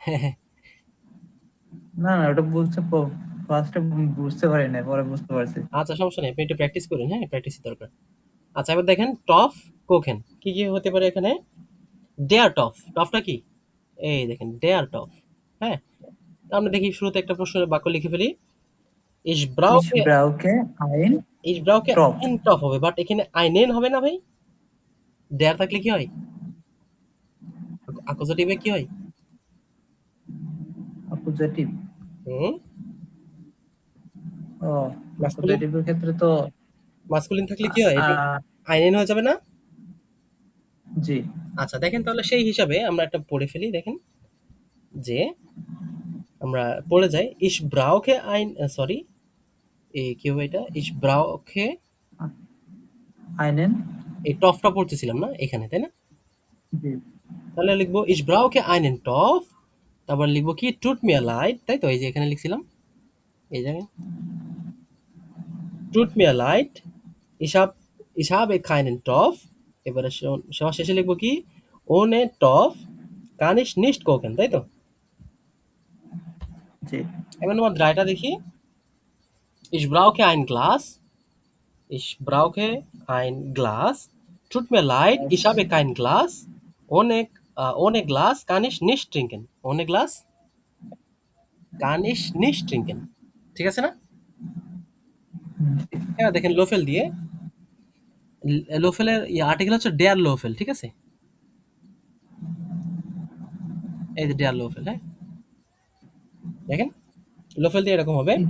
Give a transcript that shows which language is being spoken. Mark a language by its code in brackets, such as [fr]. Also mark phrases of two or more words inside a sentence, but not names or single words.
[bn] না না, ওটা ফার্স্টে বুঝতে পারি না, পরে বুঝতে পারছি। আচ্ছা সমস্যা নেই, আপনি একটু প্র্যাকটিস করুন, হ্যাঁ প্র্যাকটিসই দরকার। আচ্ছা এবার দেখেন টফ কোকেন কি কি হতে পারে এখানে, [de] der Topf, [bn] টফটা কি? এই দেখেন [de] der Topf, [bn] হ্যাঁ। আমরা দেখি শুরুতে একটা প্রশ্নের বাক্য লিখে ফেলি, ich ich brauche [de] brauche ein ich brauche [bn] Topf। [de] ein Topf [bn] হবে, বাট এখানে einen হবে না ভাই, ডেয়ার থাকলে কি হয়, অ্যাকুজেটিভে কি হয়? অ্যাকুজেটিভ। হুম ও মাস্কুলিন, অ্যাকুজেটিভের ক্ষেত্রে তো মাস্কুলিন থাকলে কি হয়, এটা আহ, einen হয়ে যাবে না? জি। আচ্ছা দেখেন তাহলে সেই হিসাবে আমরা একটা পড়ে ফেলি, দেখেন যে আমরা পড়ে যাই [de] ich brauche ein [bn] সরি কি হবে এটা, [de] ich brauche [bn] einen এই টফটা পড়তেছিলাম না এখানে, তাই না? জি। তাহলে লিখবো [de] ich brauche einen Topf, [bn] তারপর লিখবো কি [de] tut mir leid, [bn] তাই তো? এই যে এখানে লিখছিলাম এই জায়গায় [de] tut mir leid, ich habe keinen Topf, [bn] এবারে সবার শেষে লিখবো কি [de] ohne Topf kann ich nicht kochen, [bn] তাই তো? জি। এবার আমার ড্রাইটা দেখি, [de] ich brauche ein Glas, tut mir leid, ich habe kein Glas, ohne Glas kann ich nicht trinken, ohne Glas kann ich nicht trinken, [bn] ঠিক আছে না? এবার দেখেন লোফেল দিয়ে, লোফেলের আর্টিকেল হচ্ছে [de] der Löffel, [bn] ঠিক আছে? এই যে [de] der Löffel, [bn] হ্যাঁ দেখেন লোফেল দিয়ে এরকম হবে,